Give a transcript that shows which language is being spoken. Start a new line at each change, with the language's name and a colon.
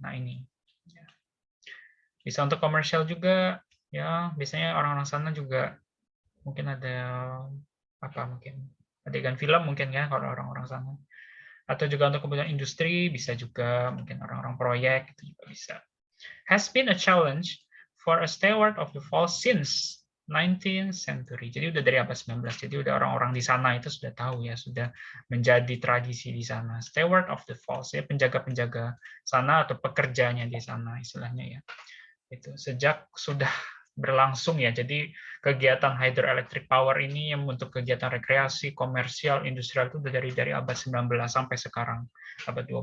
Indonesian: Nah ini bisa untuk komersial juga, ya biasanya orang-orang sana juga mungkin ada mungkin adegan film mungkin ya kalau orang-orang sana, atau juga untuk kebutuhan industri bisa juga, mungkin orang-orang proyek itu juga bisa.
English: Has been a challenge for a steward of the falls since 19th century.
Indonesian: Jadi udah dari abad 19. Jadi udah orang-orang di sana itu sudah tahu ya, sudah menjadi tradisi di sana. Steward of the falls ya, penjaga-penjaga sana atau pekerjanya di sana istilahnya ya. Itu sejak sudah berlangsung ya. Jadi kegiatan hydroelectric power ini yang untuk kegiatan rekreasi, komersial, industrial itu dari abad 19 sampai sekarang abad 21.